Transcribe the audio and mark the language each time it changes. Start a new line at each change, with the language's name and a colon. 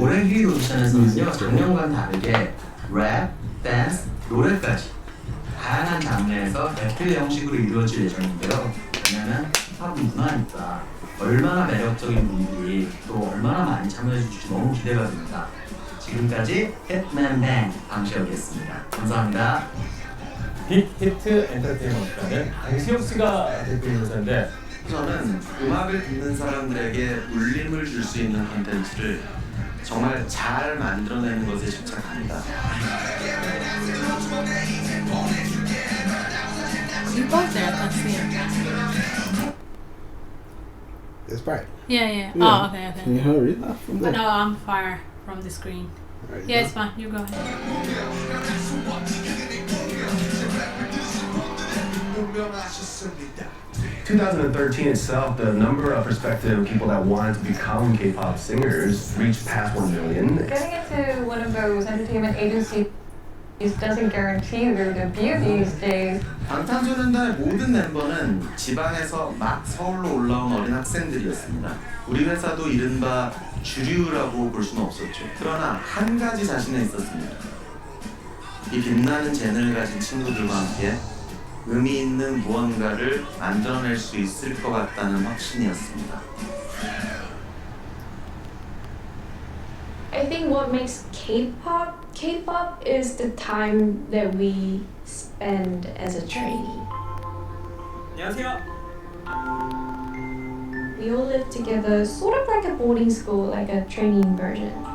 Korean: 올해 힐 오디션에서는요 작년과는 다르게 랩, 댄스, 노래까지 다양한 장르에서 배틀 형식으로 이루어질 예정인데요. 왜냐면 힙합은 문화니까 얼마나 매력적인 분들이 또 얼마나 많이 참여해 주실지 너무 기대가 됩니다. 지금까지 hitman bang 방시혁이었습니다. 감사합니다. 빅히트 엔터테인먼트라는 방시혁 씨가 대표 인사인데 저는 음악을 듣는 사람들에게 울림을 줄 수 있는 콘텐츠를 정말 잘 만들어내는 것에 집착합니다.
English: You both there, I can't see it. It's bright. Yeah. Yeah. Oh, okay. Can you hurry that from there? No, I'm far from the screen. Right, Yeah, it's fine. You go ahead. 2013 itself, the number of prospective people that wanted to become K-pop singers reached past 1 million. Getting into one of those entertainment agencies doesn't guarantee their debut these days.
Korean: 방탄소년단의 모든 멤버는 지방에서 막 서울로 올라온 어린 학생들이었습니다. 우리 회사도 이른바 주류라고 볼 수는 없었죠. 그러나 한 가지 자신은 있었습니다. 이 빛나는 재능을 가진 친구들과 함께 의미 있는 무언가를 만들어낼 수 있을 것 같다는 확신이었습니다.
English: I think what makes K-pop is the time that we spend as a trainee.
Korean: 안녕하세요.
English: We all live together, sort of like a boarding school, like a training version.